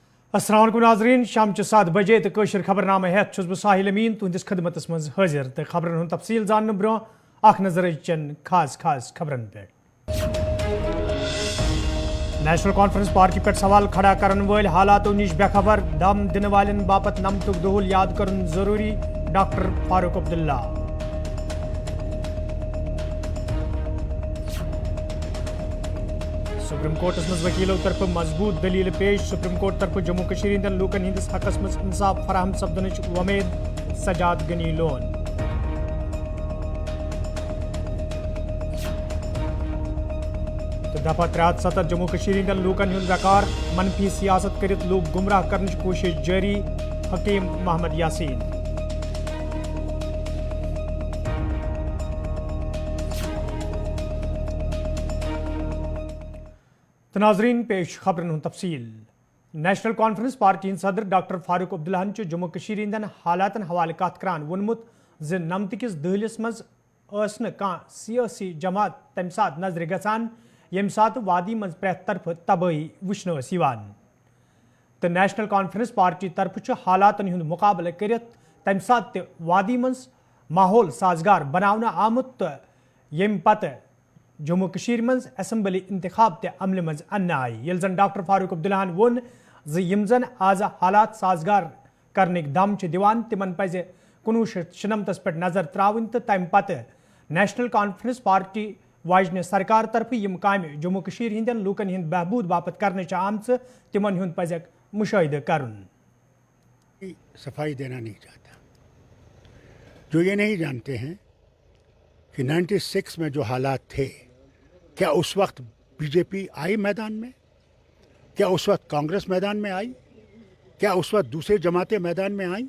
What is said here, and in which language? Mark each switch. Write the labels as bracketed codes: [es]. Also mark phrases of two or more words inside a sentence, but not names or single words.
[ar] السلام علیکم [ks] नाज़रीन, शाम 7 बजे तो कशर खबरनामा हेत छुस बह साहिल अमीन तुंदिस खदमतस मज हाजिर तो खबरन हुंद तफसील जानने ब्रो अख नजर चन खास खबरन पे। नेशनल कॉन्फ्रेंस पार्टी पे सवाल खड़ा करन वाल हालातों निश बेखबर, दम दिन वालन बापत नमतुक दोहल याद करन जरूरी, डॉक्टर फारूक अब्दुल्ला। सुप्रीम कोर्ट मज वकीलों तरफ मजबूत दलील पेश, सुप्रीम कोर्ट तरफ जम्मू कश्मीर हिंदन लूकन हिंदिस हकस मज इंसाफ फराहम सपदनच उम्मीद, सजाद गनी लोन। तो दफा 73 जम्मू कश्मीर हिंदन लूकन हुंद वकार मनफी सियासत करित लोग गुमराह करने कोशिश जारी, हकीम मोहम्मद यासीन। तो नाजरीन पेश खबरन तफसील। नेशनल कॉन्फ्रेंस पार्टी सदर डॉक्टर फारूक अब्दुल्ला जम्मू कश्मीर हिंदन हालातन हवाले कत करान वोनमुत ज नमत किस दहलिस मज सियासी जमात तम सात नजर गसान यम सात वादी मज प्रेत तरफ तबाही वुचन तो नेशनल कॉन्फ्रेंस पार्टी तरफ हालातन हुंद मुकाबले करित तम सात वादी मज माहौल साजगार बनावना आमुत तो यम पत जम्मू कश्मीर मज असम्बली इंतखाब ते अमल मज अन्न आई यल जन डॉक्टर फारूक अब्दुल्ला वोन ज यम जन आज हालात साजगार करने दम दिवान तिमन पज 1996 पे नजर त्रावन तो तम पत नेशनल कॉन्फ्रेंस पार्टी वाजन सरकार तरफ यम काम जम्मू कश्मीर हिंदन लूकन हिंद बहबूद बापत करने आमच तिमन हुंद पजक मुशाहिदा करन। [hi] सफाई देना नहीं चाहता, जो ये नहीं जानते हैं कि 96 में जो हालात थे, क्या उस वक्त बीजेपी आई मैदान में? क्या उस वक्त कांग्रेस मैदान में आई? क्या उस वक्त दूसरे जमातें मैदान में आई?